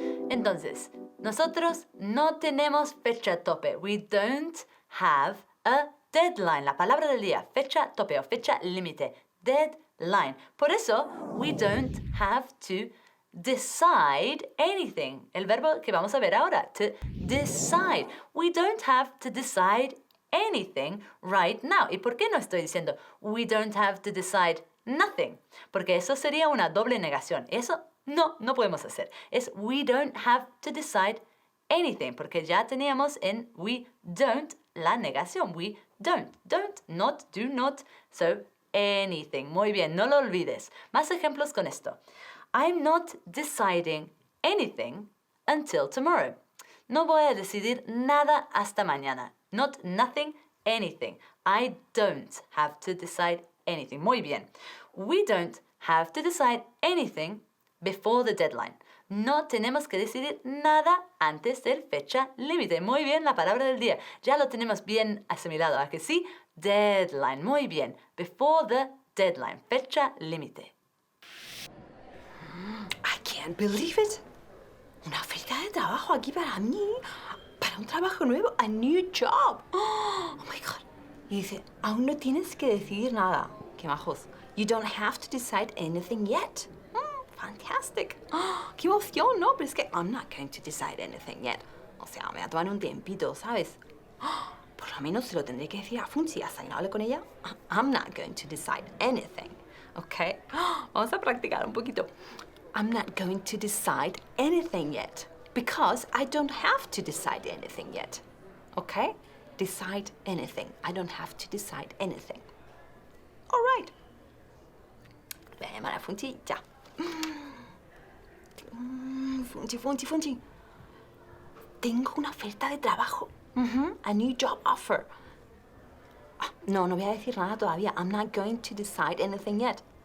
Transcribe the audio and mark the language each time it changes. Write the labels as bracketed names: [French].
[Spanish] Entonces, nosotros no tenemos fecha tope. [English] We don't have a deadline. [Spanish] La palabra del día, fecha tope o fecha límite. [English] Deadline. [Spanish] Por eso, [English] we don't have to decide anything. [Spanish] El verbo que vamos a ver ahora, to decide. [English] We don't have to decide anything right now. [Spanish] ¿Y por qué no estoy diciendo [English] we don't have to decide nothing? [Spanish] Porque eso sería una doble negación. Eso no podemos hacer. Es [English] we don't have to decide anything. [Spanish] Porque ya teníamos en [English] we don't [Spanish] la negación. [English] We don't, not, do not. So, anything. [Spanish] Muy bien, no lo olvides. Más ejemplos con esto. [English] I'm not deciding anything until tomorrow. [Spanish] No voy a decidir nada hasta mañana. [English] Not nothing, anything. I don't have to decide anything. [Spanish] Muy bien. [English] We don't have to decide anything before the deadline. [Spanish] No tenemos que decidir nada antes del fecha límite. Muy bien, la palabra del día. Ya lo tenemos bien asimilado, ¿a que sí? [English] Deadline. [Spanish] Muy bien. [English] Before the deadline. [Spanish] Fecha límite. [English] I can't believe it. [Spanish] Una oferta de trabajo aquí para mí. Para un trabajo nuevo. [English] A new job. Oh my God. [Spanish] Y dice, aún no tienes que decidir nada. Qué majos. [English] You don't have to decide anything yet. Fantastic. [Spanish] Oh, qué emoción, ¿no? Pero es que [English] I'm not going to decide anything yet. [Spanish] O sea, me va a tomar un tiempito, ¿sabes? Oh, por lo menos se lo tendré que decir a Funchi hasta que no hable con ella. [English] I'm not going to decide anything. ¿Ok? [Spanish] Oh, vamos a practicar un poquito. [English] I'm not going to decide anything yet. Because I don't have to decide anything yet. ¿Ok? Decide anything. I don't have to decide anything. All right. [Spanish] Voy a llamar a Funchi ya. Funchi. Tengo una oferta de trabajo. [English] A new job offer. [Spanish] No voy a decir nada todavía. [English] I'm not going to decide anything yet.